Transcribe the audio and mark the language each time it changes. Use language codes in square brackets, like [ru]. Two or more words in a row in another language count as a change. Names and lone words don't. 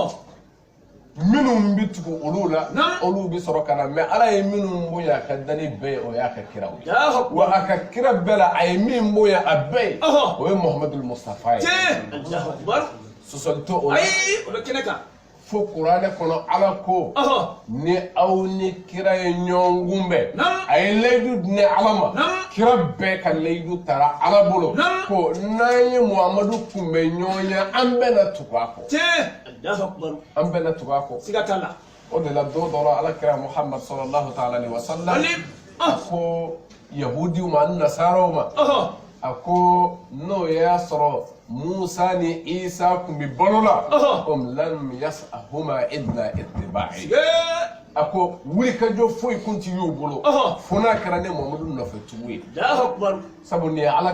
[bm] minnu bɛ tugu olu la olu bɛ sɔrɔ ka na mɛ ala ye minnu bonya a ka dani bɛɛ ye o y'a ka kiraw ye wa a ka kira bɛɛ la a ye min bonya a bɛɛ ye o ye muhamadu mustafa ye sɔsɔli to o la fo kuranɛ kɔnɔ ala ko ni aw ni kira ye ɲɔgɔn kunbɛn a ye layidu di ni ala ma kira bɛɛ ka layidu taara ala bolo ko n'an ye muhamadu kunbɛn ɲɔgɔn ye an bɛɛ na tugu a kɔ an bɛɛ na tugu a kɔ o de la don dɔ la ala kira muhammad [ar] صلى الله تعالى عليه وسلم [bm] a ko yahudiw ma ani nasaraw ma a ko n'o y'a sɔrɔ Musa ni Isa kun bɛ balo la [ar] لم يسعهما إلا اتباعي [bm] a ko wulikajɔ foyi kun ti y'u bolo fo n'a kɛra ne Muhamadu nɔfɛtugu ye sabu nin ye ala